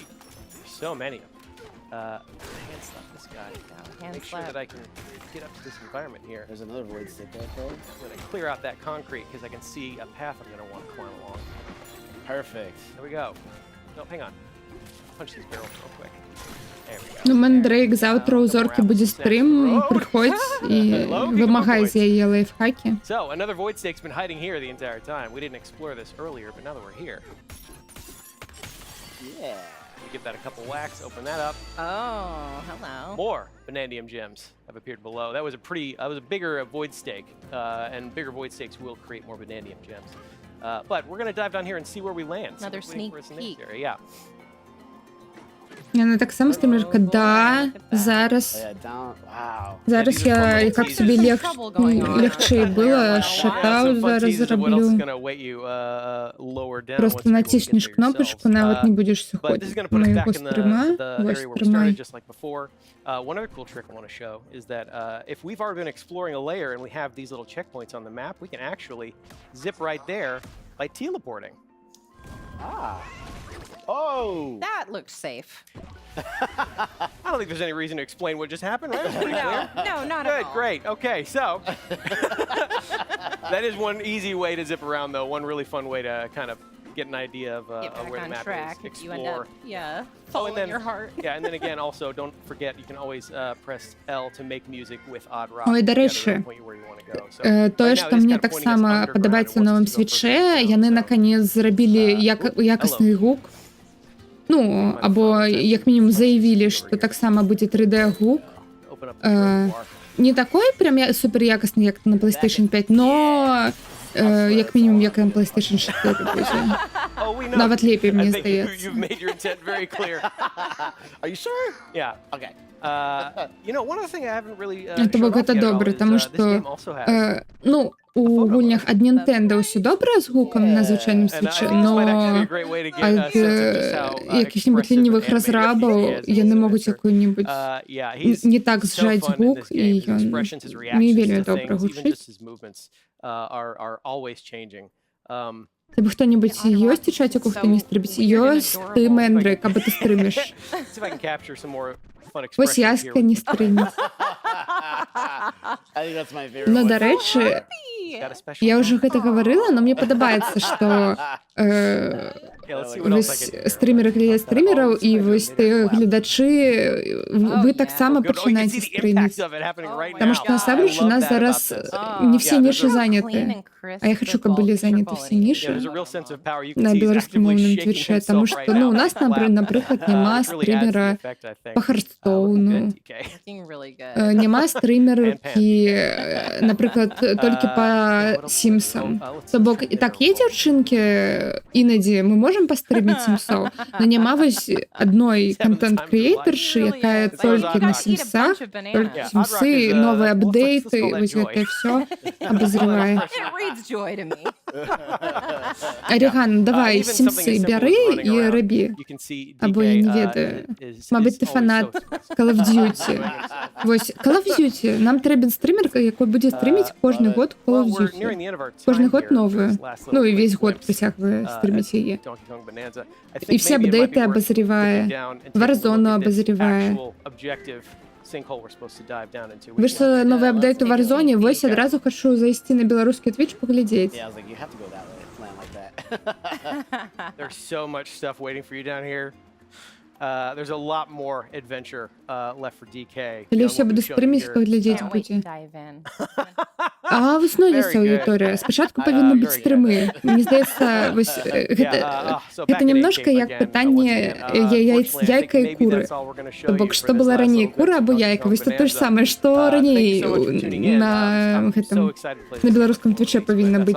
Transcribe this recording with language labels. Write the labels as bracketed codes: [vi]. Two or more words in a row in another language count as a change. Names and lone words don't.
[en] There's so many of them. Hand slap this guy. hand Make sure slap. that I can get up to this environment here. There's another void stick right there. I'm going to clear out that concrete because I can see a path I'm going to want to climb along. Perfect. There we go. No, hang on. Punch these barrels real quick. There we go. [uk] Ну, Мандрейк, завтра у Зорки буде стрім, приходь і вимагай з її лайфхаки. [en] So, another void stake's been hiding here the entire time. We didn't explore this earlier, but now that we're here, Yeah. you give that a couple whacks, open that up. Oh, hello. More Vanadium gems have appeared below. That was a bigger void stake, and bigger void stakes will create more Vanadium gems. But we're gonna dive down here and see where we land. See Another what's waiting sneak for us in this peek. area. Yeah. [uk] Вона так само стрімерка, да, зараз. [en] Oh, yeah, down. Wow. [uk] Зараз я, як собі легче було, шатаут зараз зроблю. Просто натиснеш кнопочку, навіть не будеш заходити моєго стріма. Ось тримай. [en] One other cool trick I want to show is that if we've already been exploring a layer and we have these little checkpoints on the map, we can actually zip right there by teleporting. Ah. Oh. That looks safe. I don't think there's any reason to explain what just happened, right? It's pretty clear. No, not Good, at all. great. Okay, so that is one easy way to zip around, though. One really fun way to kind of get an idea of Get back where the on map track is. if you end Explore. up, yeah, Oh, following and then, your heart. yeah, and then again, also, don't forget, you can always press L to make music with odd rock. [uk] Ой, до [en] together to [uk] речі, [en] point you where you want to go. So, [be] тое, [en] right now, [be] што [en] it is [be] мне [en] kind of [be] так [en] pointing us [be] само [en] underground. [be] падабаецца [en] It [be] ў [en] wants [be] новым [en] us to go further [be] свіче, [en] down, [be] яны [en] so, [be] наконец зрабілі якасны гук. Ну, або як мінімум заявілі, што таксама будзе 3D-гук. [en] open up the reservoir. [be] Не такой прям супер якасны, як на PlayStation 5, но як мінімум, як на PlayStation 4 будзе. [en] Oh, we know. [be] Нават лепей, [en] I [be] мне [en] think [be] здаецца. [en] you've made your intent very clear. Are you sure? Yeah. Okay. You know, one other thing I haven't really [be] То бок [en] shown off [be] гэта [en] yet at all [be] добре, [en] is, [be] таму [en] this [be] што [en] game also has [be] ну, у гульнях ад Nintendo ўсё добра з гукам на звычайным [en] And I [be] свіче, [en] think this might actually be [be] но [en] a great way to get a [be] ад [en] sense of just how [be] якіх-нибудь [en] expressive [be] лінівых [en] and animated [be] разрабаў [en] he is in [be] яны [en] this [be] могуць [en] adventure. [be] якую-нибудь [en] Yeah, he's [be] не так [en] so [be] зжаць [en] fun in [be] гук, [en] this [be] і [en] game. His [be] ён [en] expressions, his [be] не [en] reactions [be] вельмі [en] to [be] добра [en] things, even [be] гучыць. [en] just his movements are always changing. [be] Тебе хто-небудь ёсць у чаціку, хто не стрыміць? Ёсць ты, Мэндры, каб ты стрыміш. [en] See if I can capture some more fun [be] Вось [en] expressions here. [be] Яська не стрыміць. [en] I think that's my favorite [be] Ну, [en] one. [be] дарэчы, [en] Got a special [be] я ўжо гэта гаварыла, но мне падабаецца, што [en] Yeah, let's see what else I [be] вось [en] can do. [be] стрымеры глядзяць стрымераў, і вось ты гледачы, вы таксама [en] Good. Oh, you can [be] пачынаеце [en] see the impact [be] стрыміць. [en] of it happening right [be] Таму [en] now. [be] што насамрэч [en] I [be] у [en] love [be] нас [en] that [be] зараз [en] about this. [be] не все [en] Yeah, [be] ніші [en] there's a- [be] заняты. А я хочу, каб былі заняты все ніші [en] Yeah, there's a real sense of power. You can [be] на [en] see he's actively [be] беларускамоўным [en] shaking [be] твічы, [en] himself [be] таму [en] right [be] што ну, [en] now [be] у [en] on [be] нас, [en] that lap. [be] напрыклад, няма [en] Which really adds to the [be] стрымера [en] effect, I think. па Харстоуну. DK. [be] Няма стрымеркі, напрыклад, толькі па Сімсам. То бок, і так, є дзяўчынкі, інадзі мы можам пастрыміць Сімсоў, но няма вось адной контент-креатаршы, якая толькі на Сімсах, толькі Сімсы, новыя апдейты, вось гэта ўсё абазрывае. [en] It reads joy to me. [be] Аріган, давай, Сімсы бяры і рабі. Або я не ведаю. Мабыць, ты фанат Call of Duty. Вось, Call of Duty. Нам трэбен стрімер, якой будзе стріміць кожны год Call of Duty. Кожны год новую. Ну і весь год працягвае стріміць яе. І все апдейты абазрівае. Warzone абазрівае. Выйшла новы апдейт у Warzone, вось адразу хачу зайсці на беларускі Twitch паглядзець. [en] Yeah, I was like, you have to go that way, plan like that. There's so much stuff waiting for you down here. There's a lot more adventure left for DK. [be] Калі ўсё буду стрыміць, паглядзець [en] Can't wait to [be] будзе. [en] dive in. [be] А выснуліся аўдыторыя. Спачатку павінны быць стрымы. Мне здаецца, вось гэта немножка як пытанне яйка і куры. То бок, што была раней, кура або яйка? Вось то ж самае, што раней на гэтым на беларускам твічэ павінна быць.